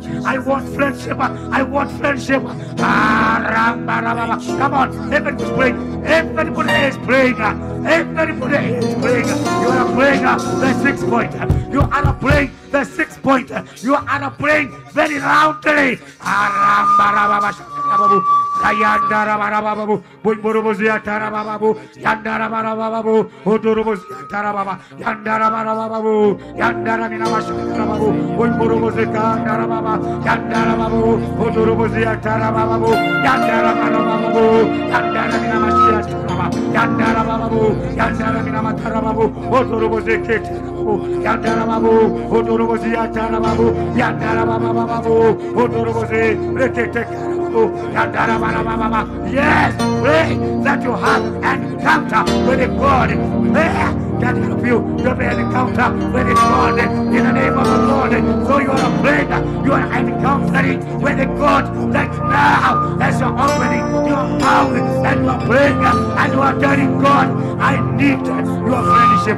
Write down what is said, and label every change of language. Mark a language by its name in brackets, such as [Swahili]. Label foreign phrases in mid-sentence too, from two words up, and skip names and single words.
[English] I want friendship. I want friendship. Come on, everybody is praying. Everybody is praying. Everybody is praying. You are praying the 6 point. You are praying the 6 point. You are praying very loudly. Yandara Barababu, Burubuzia Tarababu, Yandara Barababu, Udurubuzia Tarababa, Yandara Barababu, Yandara Minamasharababu, Burubuzika Tarababa, Yandara Babu, Udurubuzia Tarababu, Yandara Barababu, Yandara Minamashia Taraba, Yandara Babu, Yandara Minamatarababu, Udurubuziki, Yandara Babu, Udurubuzia Tarababu, Yandara Bababu, Udurubuzi, Rekete. Yes, pray that you have an encounter with God. Prayer can help you to be an encounter with God in the name of the Lord. So you are praying, you are encountering with God that now as you're opening your mouth and you are praying and you are telling God, I need your friendship.